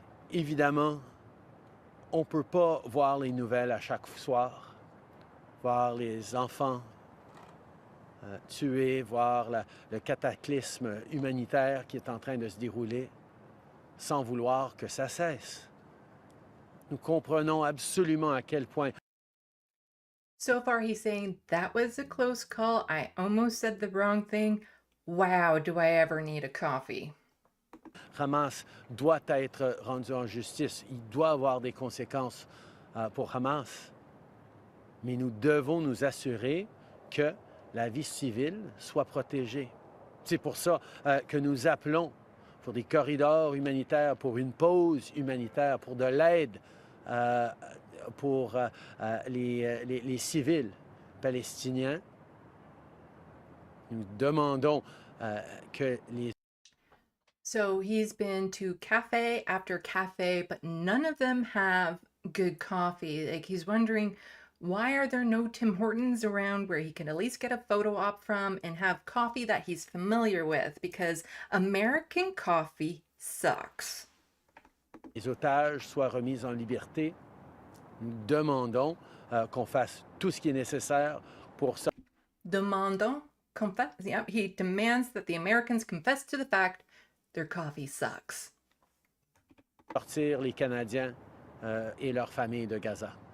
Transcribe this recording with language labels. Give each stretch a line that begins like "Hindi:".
French: Évidemment, on ne peut pas voir les nouvelles à chaque soir, voir les enfants tués, voir le cataclysme humanitaire qui est en train de se dérouler, sans vouloir que ça cesse. Nous comprenons absolument à quel point...
English: So far he's saying, that was a close call. I almost said the wrong thing. Wow, do I ever need a coffee?
French: Hamas doit être rendu en justice. Il doit avoir des conséquences pour Hamas. Mais nous devons nous assurer que la vie civile soit protégée. C'est pour ça que nous appelons pour des corridors humanitaires, pour une pause humanitaire, pour de l'aide pour les civils palestiniens. Nous demandons que les...
English: So he's been to cafe after cafe, but none of them have good coffee. Like, he's wondering, why are there no Tim Hortons around where he can at least get a photo op from and have coffee that he's familiar with? Because American coffee sucks.
French: Les otages soient remis en liberté. Nous demandons qu'on fasse tout ce qui est nécessaire pour ça. Demandons,
English: confess. Yeah, he demands that the Americans confess to the fact their coffee sucks.
French: Sortir les Canadiens et leurs familles de Gaza.